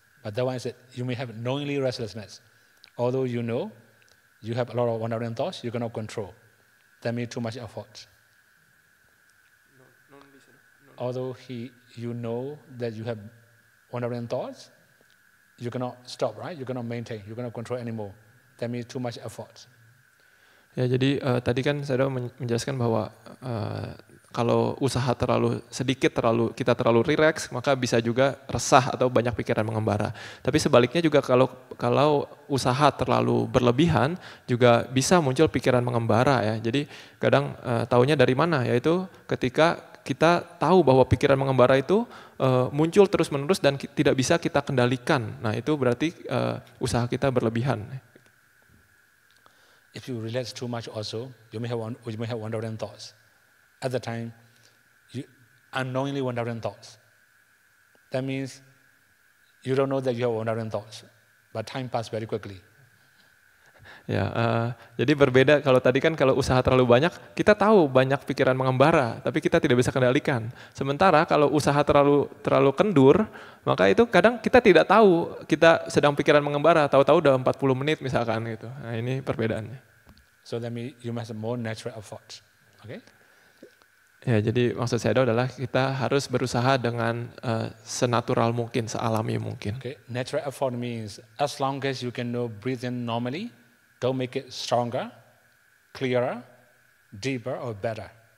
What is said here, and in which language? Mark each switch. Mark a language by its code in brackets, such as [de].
[en] But that one is that you may have knowingly restlessness. Although you know you have a lot of wandering thoughts, you cannot control. That means too much effort. Although you know that you have wandering thoughts, you cannot stop, right? You cannot maintain, you cannot control anymore. That means too much effort. [id] Ya, jadi tadi kan saya menjelaskan bahwa kalau usaha kita terlalu rileks, maka bisa juga resah atau banyak pikiran mengembara. Tapi sebaliknya juga kalau usaha terlalu berlebihan juga bisa muncul pikiran mengembara ya. Jadi kadang taunya dari mana? Yaitu ketika kita tahu bahwa pikiran mengembara itu muncul terus-menerus dan tidak bisa kita kendalikan. Nah, itu berarti usaha kita berlebihan. [en] If you relax too much also, you may have wandering thoughts. At the time, you unknowingly wandering thoughts. That means you don't know that you have wandering thoughts, but time pass very quickly. [id] Ya, jadi berbeda kalau tadi kan kalau usaha terlalu banyak, kita tahu banyak pikiran mengembara, tapi kita tidak bisa kendalikan. Sementara kalau usaha terlalu kendur, maka itu kadang kita tidak tahu kita sedang pikiran mengembara, tahu-tahu udah 40 menit misalkan gitu. Nah, ini perbedaannya. [en] So that means you must have more natural effort. Okay? [id] Ya, jadi maksud saya adalah kita harus berusaha dengan senatural mungkin, sealami mungkin. [en] Okay. Natural effort means as long as you can breathe in normally, don't make it stronger, clearer, deeper, or better.